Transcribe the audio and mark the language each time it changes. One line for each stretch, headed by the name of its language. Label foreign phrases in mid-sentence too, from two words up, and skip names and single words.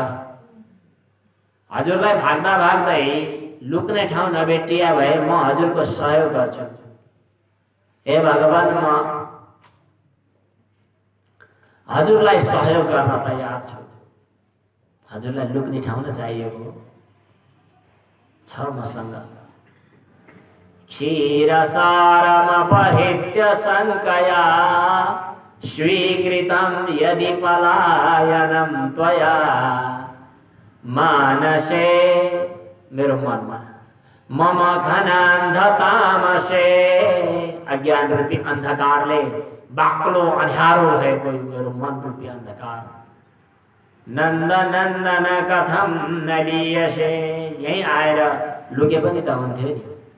Nepali: हजुरलाई भाग्दा भाग्दै लुक्ने ठाउँ नभेटिया भए म हजुरको सहयोग गर्छु। हे भगवान, म हजुरलाई सहयोग गर्न तयार छु। हजुरलाई लुक्ने ठाउँ न चाहिएको छ मसँग।
Sanskrit: क्षीरसारमपहृत्य शङ्कया स्वीकृतं यदि पलायनं त्वया मानसे,
Nepali: मेरो मनमा,
Sanskrit: मम घनान्धतामसे,
Nepali: अज्ञान रूपी अन्धकारले बाक्लो अँध्यारो भएको मेरो मन रूपी अन्धकार।
Sanskrit: नन्द नन्दन कथम न लीयसे,
Nepali: यहीँ आएर लुके पनि त हुन्थ्यो नि।